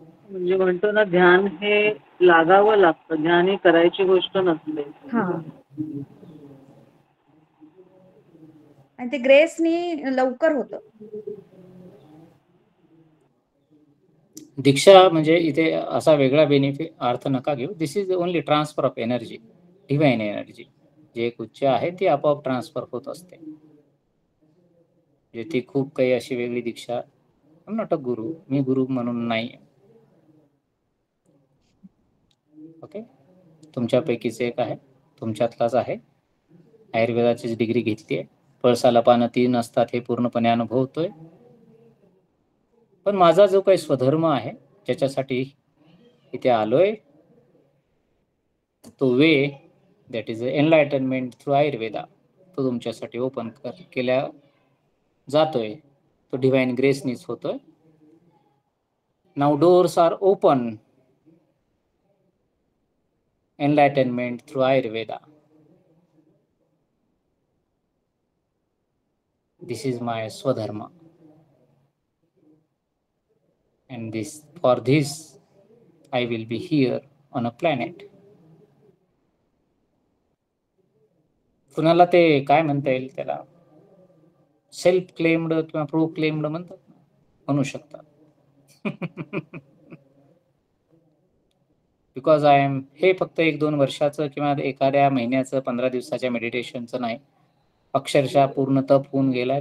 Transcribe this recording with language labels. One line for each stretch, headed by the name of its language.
Marathi: म्हणजे म्हणतो ना ध्यान हे लागावं लागतं, ध्यान ही करायची गोष्ट नसते. हा, आणि ते ग्रेसनी लवकर होतं. दीक्षा म्हणजे इथे असा वेगळा बेनिफिट अर्थ नका घेऊ.
English: This is only transfer of energy, divine energy.
Marathi: जे एक उच्च आहे ती आपोआप ट्रान्सफर होत असते. ती खूप काही अशी वेगळी दीक्षा,
English: not a guru,
Marathi: मी गुरु म्हणून नाही. ओके, तुमच्यापैकीच एक आहे, तुमच्यातलाच आहे, आयुर्वेदाचीच डिग्री घेतली आहे, पळसाला पानं 3 असतात हे पूर्णपणे अनुभवतोय. पण माझा जो काही स्वधर्म आहे ज्याच्यासाठी इथे आलोय, तो way
English: that is enlightenment through Ayurveda,
Marathi: तो तुमच्यासाठी ओपन केल्या जातोय. तो डिवाइन ग्रेसनीच होतोय.
English: Now doors are open. Enlightenment through Ayurveda. This is my Swadharma. And for this, I will be here on a planet.
Marathi: कुणाला ते काय म्हणता येईल त्याला, सेल्फ क्लेम्ड किंवा प्रो क्लेम्ड म्हणतात, म्हणू शकतात.
English: because I am,
Marathi: हे फक्त 1-2 वर्षाचं किंवा एखाद्या महिन्याचं 15 दिवसाच्या मेडिटेशनचं नाही, अक्षरशः पूर्ण तप होऊन गेलाय.